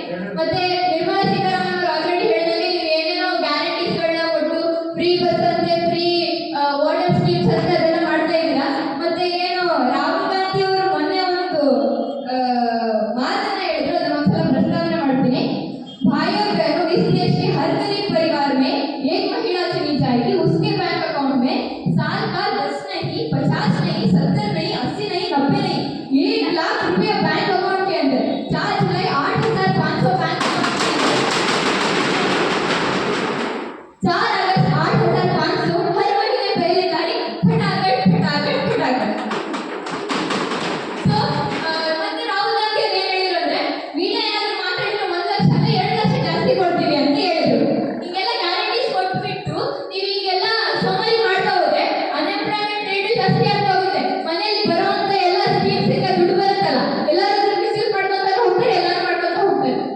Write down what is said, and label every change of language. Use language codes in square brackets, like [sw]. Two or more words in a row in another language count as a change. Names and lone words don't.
[kn] ಮತ್ತೆ ನಿರ್ಮಲಾ ಸೀತಾರಾಮನ್ ಅವರು ಆಲ್ರೆಡಿ ಹೇಳಿದಂಗೆ ನೀವು ಏನೇನೋ ಗ್ಯಾರಂಟೀಸ್ಗಳನ್ನ ಕೊಟ್ಟು [en] free bus [kn] ಅಂತೆ, [en] free water schemes [kn] ಅಂತ ಅದೆಲ್ಲ ಮಾಡ್ತಾ ಇದ್ದೀರಾ. ಮತ್ತೆ ಏನು ರಾಹುಲ್ ಗಾಂಧಿ ಅವರು ಮೊನ್ನೆ ಒಂದು ಮಾತನ್ನ ಹೇಳಿದ್ರು, ಅದನ್ನ ಒಂದ್ಸಲ ಪ್ರಸ್ತಾವನೆ ಮಾಡ್ತೀನಿ. [hi] भाई और बहनों, इस देश के हर गरीब परिवार में एक महिला चुनी जाएगी. उसके [en] bank account [hi] में साल का 10 नहीं, 50 नहीं, 70 नहीं, 80 नहीं, 90 नहीं, 1 लाख रुपया [en] bank account [hi] के अंदर 4 जुलाई 8,500 बैंक 4 अगस्त 8,500 हर महीने पहले तारीख फटाफट फटाफट फटाफट. [kn] So ಮತ್ತೆ ರಾಹುಲ್ ಗಾಂಧಿ ಅವರು ಏನು ಹೇಳಿದ್ರು ಅಂದ್ರೆ ಮೀಡಿಯಾ ಏನಾದ್ರು ಮಾತಾಡಿದ್ರೆ 1 ಲಕ್ಷ 2 ಲಕ್ಷ ಜಾಸ್ತಿ ಕೊಡ್ತೀವಿ ಅಂತ ಹೇಳಿದ್ರು. ಹಿಂಗೆಲ್ಲ ಗ್ಯಾರಂಟೀಸ್ ಕೊಟ್ಬಿಟ್ಟು ನೀವು ಹಿಂಗೆಲ್ಲ ಸೋಮಾರಿ ಮಾಡ್ತಾ ಹೋದ್ರೆ [en] unemployment rate [kn] ಜಾಸ್ತಿ ಆಗ್ತಾ ಹೋಗುತ್ತೆ. ಮನೆಯಲ್ಲಿ ಬರುವಂತ ಎಲ್ಲ ಸ್ಕೀಮ್ಸ್ ಇಂದ ದುಡ್ಡು ಬರುತ್ತಲ್ಲ ಎಲ್ಲರೂ ಮಿಸ್ಯೂಸ್ ಮಾಡ್ಕೊಂತ ಹೋಗ್ತಾರೆ, ಎಲ್ಲರೂ ಮಾಡ್ಕೊಂತ ಹೋಗ್ತಾರೆ.